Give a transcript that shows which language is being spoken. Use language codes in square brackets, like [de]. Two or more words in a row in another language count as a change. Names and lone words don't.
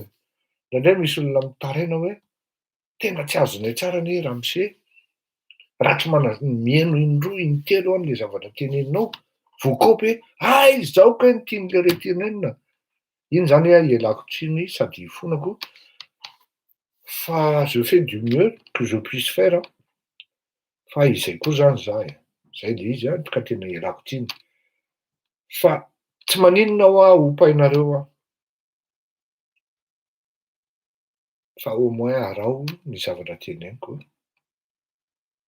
[mg] Indray misy olona mitaraina hoe tena tsy azonay tsara ny Ramose. Raha tsy mihaino indroa intelo an'le zavatra teneninao voakopy hoe izao ka ny tian'le retenenina. Iny zany ialako tsiny sady ifonako fa [fr] je fais du mieux que je puisse faire. [mg] Fa izay koa zany za zay le izy ka tena ialako tsiny. Fa tsy maninona ho opainareo fa [fr] au moins [mg] arao ny zavatra teneniko.